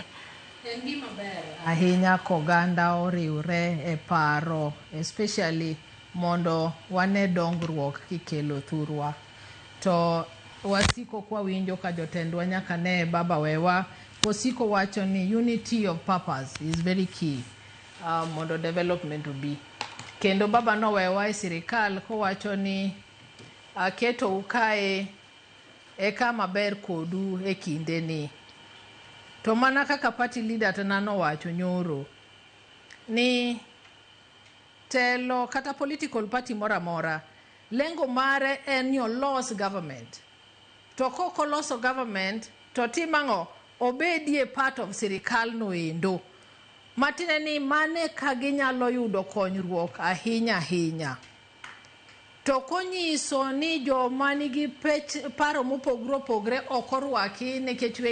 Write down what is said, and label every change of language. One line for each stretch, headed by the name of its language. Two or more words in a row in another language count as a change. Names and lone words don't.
Luo (Kenya and Tanzania): en gima ber ahinya koganda oriwre e paro especially mondo wane dongruok kikelo thurwa to wasiko kwa winjo ka jotendwa nyaka ne baba wewa wasiko wacho ni
English: unity of purpose is very key
Luo (Kenya and Tanzania): mondo development obi kendo baba no wewa e sirkal ko wacho ni keto ukae e kama ber kodu e kinde ni to mana kaka
English: party leader
Luo (Kenya and Tanzania): tanano wacho nyoro ni telo kata
English: political party
Luo (Kenya and Tanzania): mora lengo mare en yo loss government to koko loso government to timango obedie
English: part of
Luo (Kenya and Tanzania): sirkal no endo matine ni mane ka ginyalo yudo konyruok ahinya to konyiso ni joma nigi paro mopogre okorwaki nikech we